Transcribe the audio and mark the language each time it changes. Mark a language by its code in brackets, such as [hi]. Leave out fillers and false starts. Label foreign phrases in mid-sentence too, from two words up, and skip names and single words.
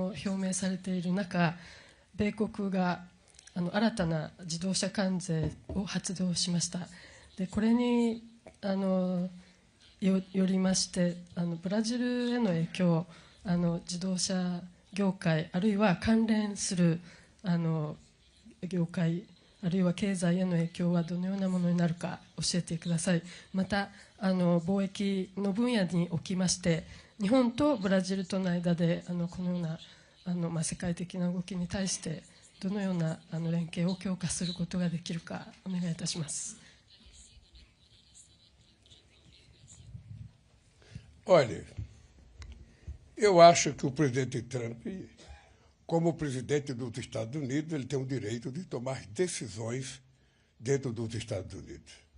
[ja] を表明されている中、米国が新たな自動車関税を発動しました。でこれによりましてブラジルへの影響自動車業界あるいは関連する業界あるいは経済への影響はどのようなものになるか教えてください。また貿易の分野におきまして日本とブラジルとの間でこのような世界的な動きに対してどのような連携を強化することができるかお願いいたします。 [pt] Olha, eu acho que o presidente Trump, como presidente dos Estados Unidos, ele tem o direito de tomar decisões dentro dos Estados Unidos.